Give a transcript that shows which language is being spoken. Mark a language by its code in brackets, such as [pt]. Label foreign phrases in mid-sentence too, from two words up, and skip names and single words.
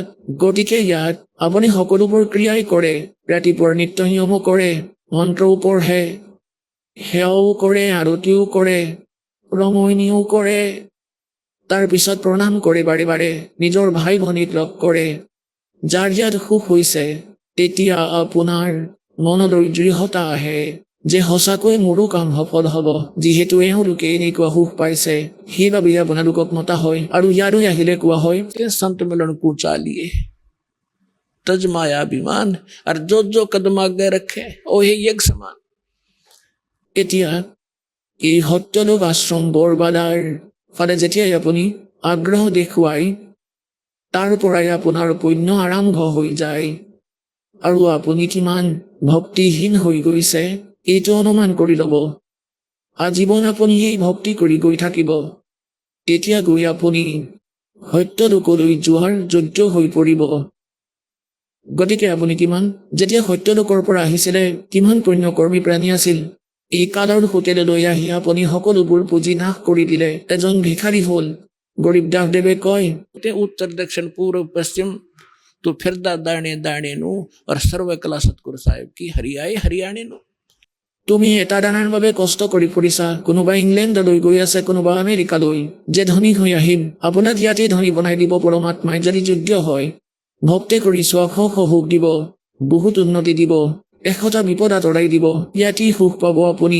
[as] গতিকে ইয়াত আপুনি সকলোবোৰ ক্ৰিয়াই কৰে, ৰাতিপুৱাৰ নিত্য নিয়মো কৰে, মন্ত্ৰও পঢ়ে, সেৱাও কৰে, আৰতিও কৰে, ৰমণীও কৰে, তাৰপিছত প্ৰণাম কৰে বাৰে বাৰে, নিজৰ ভাই ভনীক লগ কৰে। যাৰ ইয়াত সুখ হৈছে তেতিয়া আপোনাৰ মনলৈ দৃঢ়তা আহে যে সঁচাকৈ মোৰো কাম সফল হ'ব, যিহেতু এওঁলোকে এনেকুৱা সুখ পাইছে, সেইবাবে আপোনালোকক মতা হয়। আৰু ইয়ালৈ আহিলে কোৱা হয় [hi] संत मिलन को चालिए तज माया अभिमान और जो कदम आगे रखे ओहे यज्ञ समान। [as] এতিয়া এই সত্যলোক আশ্ৰম বৰবাদাৰ ফালে যেতিয়াই আপুনি আগ্ৰহ দেখুৱাই, তাৰ পৰাই আপোনাৰ পুণ্য আৰম্ভ হৈ যায়। আৰু আপুনি কিমান ভক্তিহীন হৈ গৈছে এইটো অনুমান কৰি ল'ব। আজীৱন আপুনি এই ভক্তি কৰি গৈ থাকিব, তেতিয়া গৈ আপুনি সত্যলোকলৈ যোৱাৰ যোগ্য হৈ পৰিব। গতিকে আপুনি যেতিয়া সত্যলোকৰ পৰা আহিছিলে কিমান পুণ্যকৰ্মী প্ৰাণী আছিল, এই কালৰ হোটেললৈ আহি আপুনি সকলোবোৰ পুঁজি নাশ কৰি দিলে, এজন ভিখাৰী হ'ল। গৰীব দাসদেৱে কয় [hi] ते उत्तर दक्षिण पूर्व पश्चिम तो फिरदा दाणे दाणे नु और सर्व कला सतगुरु साहेब की हरियाए हरियाणे नु। [as] তুমি এটা দানাৰ বাবে কষ্ট কৰি ফুৰিছা, কোনোবা ইংলেণ্ডলৈ গৈ আছে, কোনোবা আমেৰিকালৈ। যে ধনী হৈ আহিম, আপোনাক ইয়াতে ধনী বনাই দিব পৰমাত্মাই যদি যোগ্য হয়। ভক্তি কৰি চোৱা, সুখ দিব, বহুত উন্নতি দিব, 100টা বিপদ আঁতৰাই দিব, ইয়াতেই সুখ পাব আপুনি।